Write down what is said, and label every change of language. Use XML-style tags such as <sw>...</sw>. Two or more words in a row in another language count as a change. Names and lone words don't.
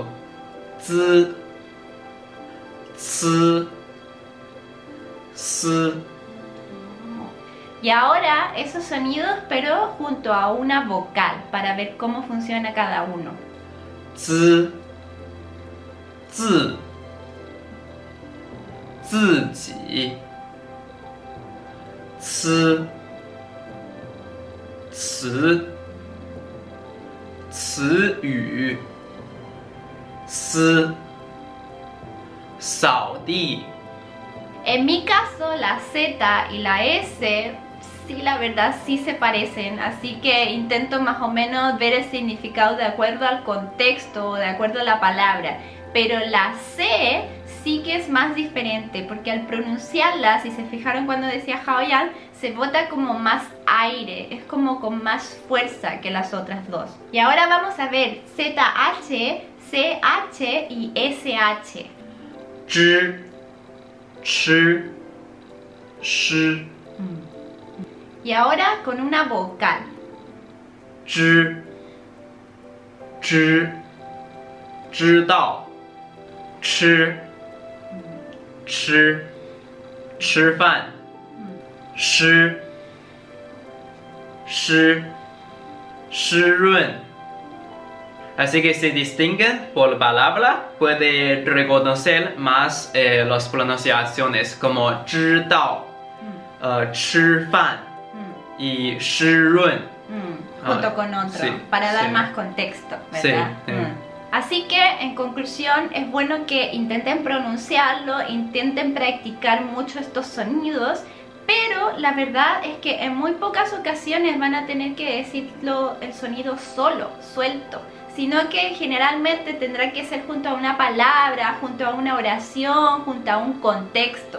<es>Z, S, S. Y ahora esos sonidos, pero junto a una vocal, para ver cómo funciona cada uno. Z, Z,</es> <zh>自己 C, 词 词语 S, 扫地</zh> <es>En mi caso, la Z y la S, sí, la verdad, sí se parecen, así que intento más o menos ver el significado de acuerdo al contexto, de acuerdo a la palabra. Pero la C sí que es más diferente, porque al pronunciarla, si se fijaron cuando decía Haoyan, se bota como más aire, es como con más fuerza que las otras dos. Y ahora vamos a ver ZH, CH y SH.</es> <zh>知 吃 sh.</zh> <es>Y ahora con una vocal.</es> <zh>知 知 知道 吃 吃 吃饭 湿湿 湿润</zh> <es>Así que si distinguen por palabra, puede reconocer más las pronunciaciones como</es> <zh>知道 吃饭</zh> <es>y</es> <zh>湿润</zh> <es>junto con otro, sí, para dar sí. más contexto, ¿verdad? Sí, Así que, en conclusión, es bueno que intenten pronunciarlo, intenten practicar mucho estos sonidos, pero la verdad es que en muy pocas ocasiones van a tener que decirlo el sonido solo, suelto, sino que generalmente tendrá que ser junto a una palabra, junto a una oración, junto a un contexto.</es>